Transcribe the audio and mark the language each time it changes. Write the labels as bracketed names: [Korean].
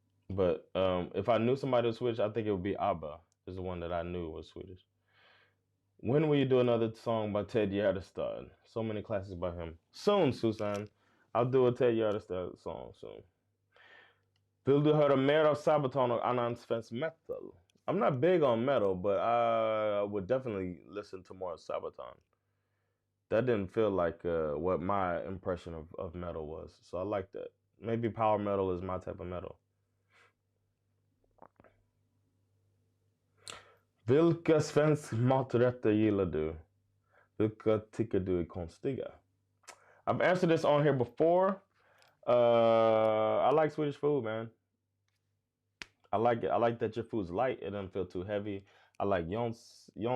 [English] But if I knew somebody was Swedish, I think it would be ABBA is the one that I knew was Swedish. When will you do another song by Ted Gärdestad? So many classics by him. Soon, Susan. I'll do a Ted Gärdestad song soon. [Swedish] Vill du höra mer av Sabaton och annan svensk metal? [English] I'm not big on metal, but I would definitely listen to more Sabaton. That didn't feel like what my impression of metal was. So I like that. Maybe power metal is my type of metal. [Swedish] Vilka svensk maträtter gillar du? Vilka tycker du är konstiga? [English] I've answered this on here before. I like Swedish food, man. I like it. I like that your food's light. It doesn't feel too heavy. I like Janssons.